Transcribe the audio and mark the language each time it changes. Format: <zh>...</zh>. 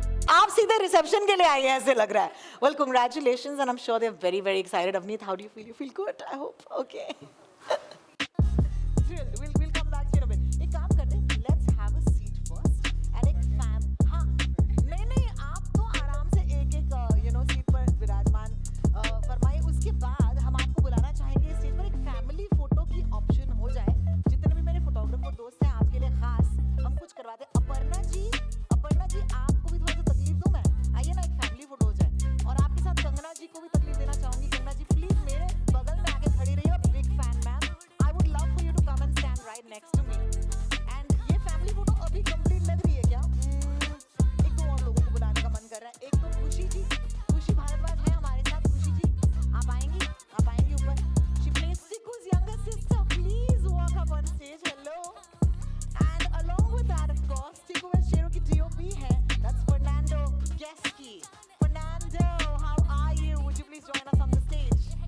<hi>आप सीधे रिसेप्शन के लिए आए हैं ऐसे लग रहा है.</hi> <en>Well, congratulations, and I'm sure they're very, very excited. Avneet, how do you feel? You feel good? I hope. Okay. Thrilled. We'll come back to you in a bit.</en> <hi>एक काम करते हैं.</hi> <en>Let's have a seat first.</en> <hi>And एक हाँ नहीं आप तो आराम से एक सीट पर विराजमान फरमाइए. उसके बाद हम आपको बुलाना चाहेंगे स्टेज पर. एक फैमिली फोटो की ऑप्शन हो जाए. जितने भी मेरे फोटोग्राफर दोस्त हैं आपके लिए खास हम कुछ करवाते हैं. अपर्णा जी आपको भी थोड़ा सा तकलीफ दूं मैं. आइए ना, एक फैमिली फोटो हो जाए. और आपके साथ कंगना जी को भी तकलीफ देना चाहूंगी. कंगना जी प्लीज मेरे बगल में आके खड़ी रहिए.</hi> <en>Big fan ma'am. I would love for you to come and stand right next to me. And</en> <hi>ये फैमिली फोटो अभी कंप्लीट लग रही है क्या? एक दो और लोगों को बुलाने का मन कर रहा है. एक तो खुशी भारद्वाज है हमारे साथ. खुशी जी आप आएंगी ऊपर.</hi> <en>She plays Tiku's younger sister. Please walk up on stage. Hello. And along with that, of course, Tiku Weds Sheru</en> <hi>की</hi> <en>DOP है. That's Fernando Geski. Fernando, how are you? Would you please join us on the stage?</en>